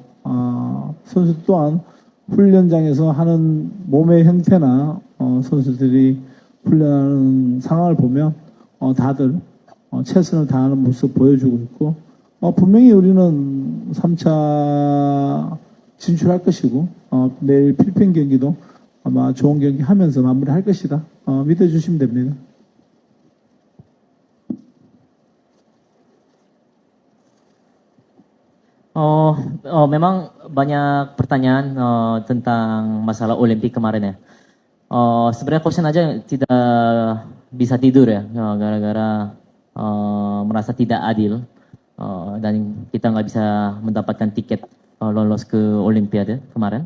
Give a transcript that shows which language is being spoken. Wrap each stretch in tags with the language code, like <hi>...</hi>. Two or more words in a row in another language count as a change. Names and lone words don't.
<ko>선수 또한 훈련장에서 하는 몸의 형태나 선수들이 훈련하는 상황을 보면 다들 최선을 다하는 모습 보여주고 있고 분명히 우리는 3차 진출할 것이고 내일 필리핀 경기도 아마 좋은 경기 하면서 마무리할 것이다. 믿어주시면 됩니다.</ko> <id>Memang banyak pertanyaan tentang masalah Olimpik kemarin ya. Sebenarnya Coach aja tidak bisa tidur ya, gara-gara merasa tidak adil dan kita nggak bisa mendapatkan tiket lolos ke Olimpiade kemarin.</id>